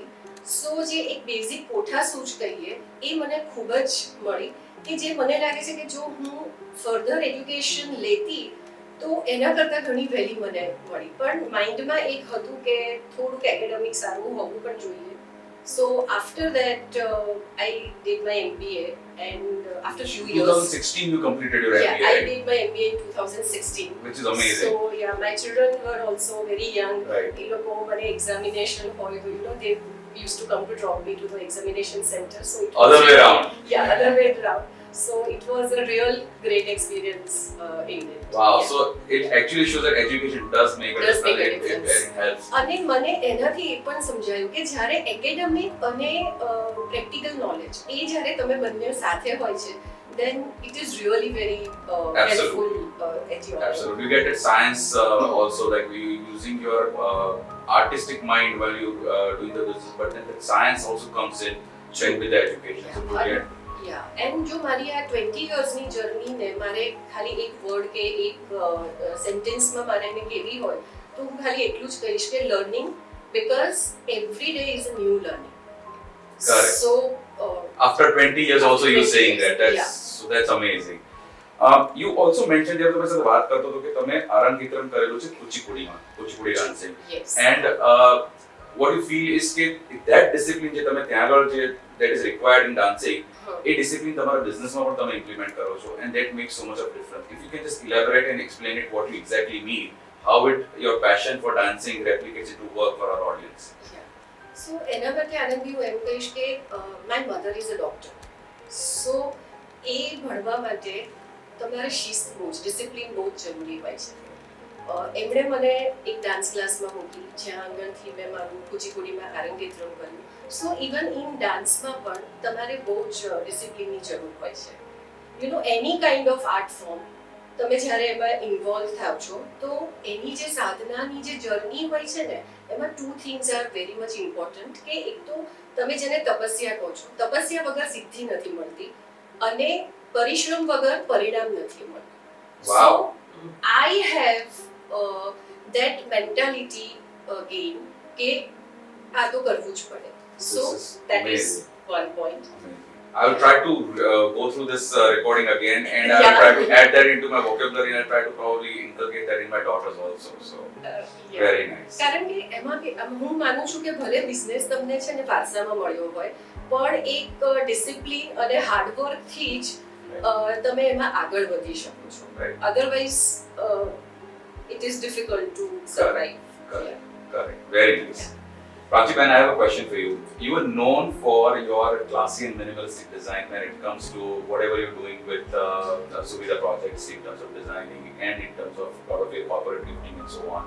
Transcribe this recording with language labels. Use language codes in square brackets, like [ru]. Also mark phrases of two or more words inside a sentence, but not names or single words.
[gu] સો જે એક બેઝિક કોઠાસૂઝ કહીએ એ મને ખૂબ જ મળી, કે જે મને લાગે છે કે જો હું [en] further education [gu] લેતી તો એના કરતાં ઘણી વહેલી મને મળી. પણ માઇન્ડમાં એક હતું કે થોડુંક એકેડેમિક સારું હોવું પણ જોઈએ. [en] So after that, I did my MBA, and after few years, 2016 you completed your yeah, MBA. I did my MBA in 2016, which is amazing. So yeah, my children were also very young. Right. [gu] એ લોકો મને [en] examination [gu] હોય તો [en] they used to come to drop me to the examination center. So it Other was, way around. Yeah, other way around. So it was a real great experience in it. Wow. Yeah. So it actually shows that education does make a Does difference. make a difference. It helps. [gu] અને મને એનાથી એ પણ સમજાયું કે જ્યારે એકેડેમિક અને [en] practical knowledge [gu] એ જ્યારે તમે બંને સાથે હોય છે, [en] then it is really very helpful at your Absolutely. You get that science also, like you using your artistic mind while you doing the business, but then the science also comes in with the education. So you get Yeah, and [gu] જો મારી આ 20 yearsની જર્નીને મારે ખાલી એક વર્ડ કે એક સેન્ટેન્સમાં મારે એને કહેવી હોય તો હું ખાલી એટલું જ કહીશ કે લર્નિંગ, [en] because every day is a new learning. Correct. So after 20 years after also you're 20 saying years, that. yeah. So that's amazing. You also mentioned [gu] जब તમે સાથે વાત કરતો હતો કે તમે આરંગીકરણ કરેલું છે કુચીપુડી dancing. [en] Yes. And what you feel is કે that discipline [gu] જે તમે ત્યાં આગળ જે [en] that is required in dancing, [gu] એ discipline તમારા બિઝનેસમાં પણ તમે ઇમ્પ્લિમેન્ટ કરો છો, [en] and that makes so much of difference. If you can just elaborate and explain it what you exactly mean, how your passion for dancing replicates into work for our audience. Yeah. So [gu] એના માટે આનંદભાઈ હું એમ કહીશ કે [en] my mother is a doctor. [gu] So એ ભણવા માટે તમારે શિસ્ત બહુ જ ડિસિપ્લિન બહુ જ જરૂરી હોય છે. એમણે મને એક ડાન્સ ક્લાસમાં મૂકી જ્યાં આગળથી મેં મારું કુચીપુડીમાં આરંગેત્રમ કર્યું. [en] so even in [gu] ડાન્સમાં પણ તમારે બહુ જ ડિસિપ્લિનની જરૂર હોય છે. એની [en] kind of art form [gu] તમે જ્યારે એમાં ઇન્વોલ્વ થાવ છો તો એની જે સાધનાની જે જર્ની હોય છે ને એમાં [en] 2 things are very much important, [gu] કે એક તો તમે જેને તપસ્યા કહો છો, તપસ્યા વગર સિદ્ધિ નથી મળતી અને પરિશ્રમ વગર પરિણામ નથી મળતું. [en] Wow. So I have that mentality again [gu] કે આ તો કરવું જ પડે. [en] So This is that amazing. is one point. Amazing. I will try to go through this recording again, and I will Yeah. try to add that into my vocabulary, and I will try to probably inculcate that in my daughters also. So Yeah. very nice. [gu] કારણ કે એમાં હું માનું છું કે ભલે બિઝનેસ તમને છે ને વારસામાં મળ્યો હોય, પણ એક ડિસિપ્લિન અને હાર્ડવર્કથી જ તમે એમાં આગળ વધી શકો છો. [en] Right. અધરવાઇઝ it is difficult to survive. Correct. Correct. Very nice. Prachiban, I have a question for you. You are known for your classy and minimalistic design when it comes to whatever you're doing with Suvidha projects in terms of designing and in terms of a lot of your corporate gifting and so on.